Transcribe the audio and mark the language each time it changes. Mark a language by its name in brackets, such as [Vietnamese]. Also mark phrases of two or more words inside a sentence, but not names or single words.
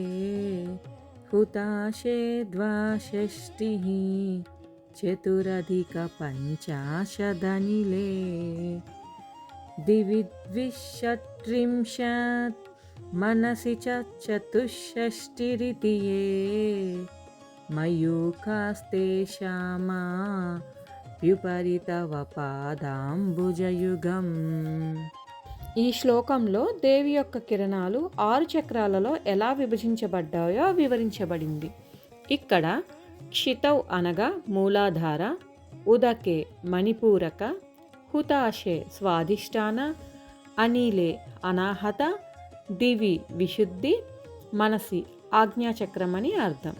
[Sanskrit] हुताशे द्वाषष्टिः चतुरधिकपञ्चाशदनिले दिवि द्विषट्त्रिंशत् मनसि च चतुष्षष्टिरिति ये मयूखास्तेषामा వ్యుపరితవపాదాంబుజయుగం. [Telugu] ఈ శ్లోకంలో దేవి యొక్క కిరణాలు 6 చక్రాలలో ఎలా విభజించబడ్డాయో వివరించబడింది. ఇక్కడ క్షితౌ అనగా మూలాధార, ఉదకే మణిపూరక, హుతాశే స్వాధిష్టాన, అనిలే అనాహత, దివి విశుద్ధి, మనసి ఆజ్ఞాచక్రం అని అర్థం.